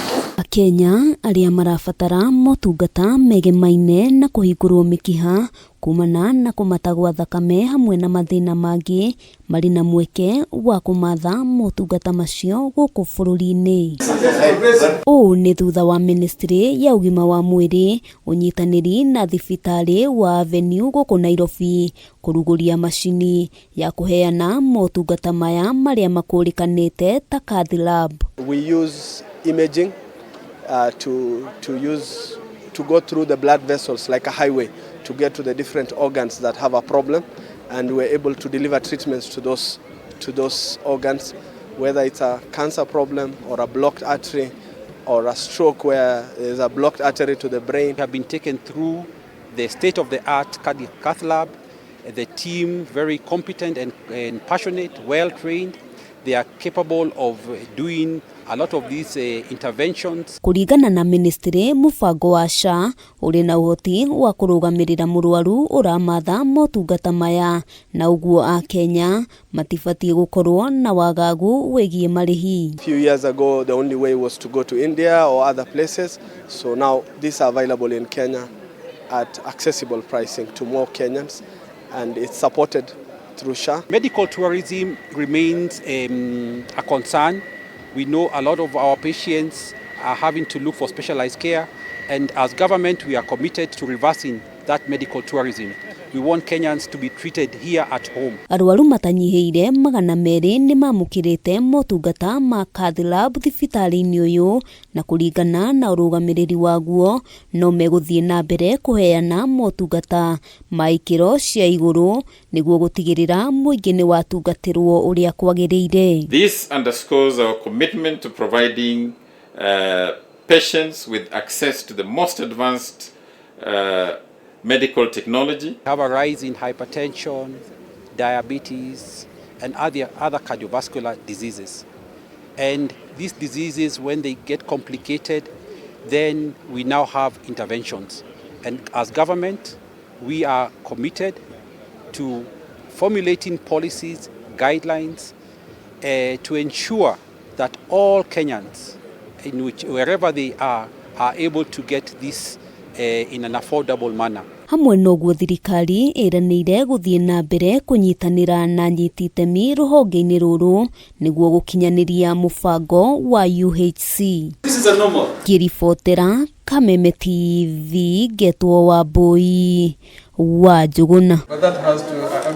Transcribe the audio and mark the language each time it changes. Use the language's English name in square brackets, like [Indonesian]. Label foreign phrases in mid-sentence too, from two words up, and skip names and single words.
[Kikuyu] AKENYA aria marabatara motungata megemaine na kuhingurwo mikiha kumana na kumatagwa thakame hamwe na mathina mangi mari na mweke wa kumatha motungata macio guku bururi-ini. Uu ni thutha wa ministry ya ugima wa mwiri, unyitaniri na thibitari wa Avenue guku Nairobi kuruguria macini ya kuheana motungata maya maria makurikanite ta [English] CATH lab. We use imaging to go through the blood vessels like a highway to get to the different organs that have a problem, and we're able to deliver treatments to those organs, whether it's a cancer problem or a blocked artery or a stroke where there's a blocked artery to the brain. We have been taken through the state-of-the-art CATH lab. The team very competent and passionate, well-trained. They are capable of doing a lot of these interventions. [Kikuyu] Kuringana na ministry, mubango wa SHA uri na uhoti wa kurugamirira murwaru uramatha motungata maya, na uguo AKENYA matibatie gukorwo na wagagu wegie marihi. [English] A few years ago the only way was to go to India or other places, so now these are available in Kenya at accessible pricing to more Kenyans, and it's supported through SHA. Medical tourism remains a concern. We know a lot of our patients are having to look for specialized care, and as government we are committed to reversing that medical tourism. We want Kenyans to be treated here at home. [Kikuyu] Arwaru matanyiheire 200 ni mamukirite motungata ma [English] CATH lab [Kikuyu] thibitari-ini uyu, na kuringana na urugamiriri waguo no meguthie na mbere kuheana motungata ma ikiro cia iguru niguo gutigirira muingi ni watungatirwo uria kwagiriire. [English] This underscores our commitment to providing patients with access to the most advanced medical technology. We have a rise in hypertension, diabetes, and other cardiovascular diseases. And these diseases, when they get complicated, then we now have interventions. And as government, we are committed to formulating policies, guidelines, to ensure that all Kenyans, wherever they are able to get this in an affordable manner. [Kikuyu] Hamwe noguo thirikari iranire guthie na mbere kunyitanira na anyiti itemi ruhonge-ini ruru niguo gukinyaniria mubango wa UHC. [English] This is a normal. [Kikuyu] Kiribotera Kameme TV Getwo wa Boi wa Njuguna.